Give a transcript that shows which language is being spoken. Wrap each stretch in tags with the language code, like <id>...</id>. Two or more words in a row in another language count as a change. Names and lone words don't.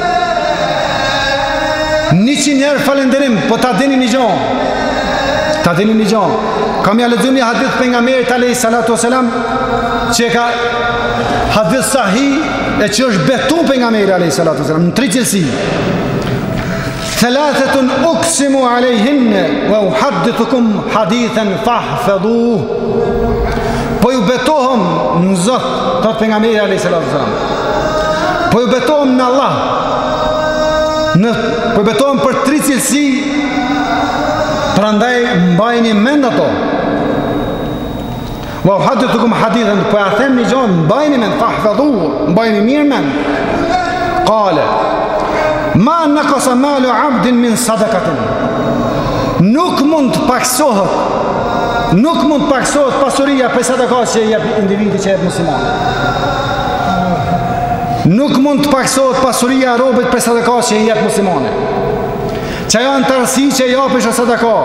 <sq>100 herë falenderim, po ta dini një gjë. Ta dini një gjë. Kam ja lexuar një hadith pejgamberit</sq> <ar>عليه الصلاة والسلام,</ar> <sq>që ka hadith sahih e që është betu pejgamberi</sq> <ar>عليه الصلاة والسلام</ar> <sq>në 3 cilësi.</sq> <ar>ثلاثة أقسم عليهن وأحدثكم حديثا فاحفظوه.</ar> <sq>Po ju betohem në Zot, thot pejgamberi</sq> <ar>عليه الصلاة والسلام.</ar> <sq>Po ju betohem në Allah. Po ju betohem për 3 cilësi, prandaj mbajini mend ato.</sq> <ar>وأحدثكم حديثا,</ar> <sq>po ja them një gjë, mbajini mend, fahfadhuhu, mbajini mirë mend.</sq> <ar>قال ما نقص مال عبد من صدقة.</ar> <sq>Nuk mund të paksohet pasuria për sadakat që jep individi që jep musliman. Nuk mund të paksohet pasuria e robët për sadakat që jep muslimane. Që janë tërësi që japish është sadakat.</sq>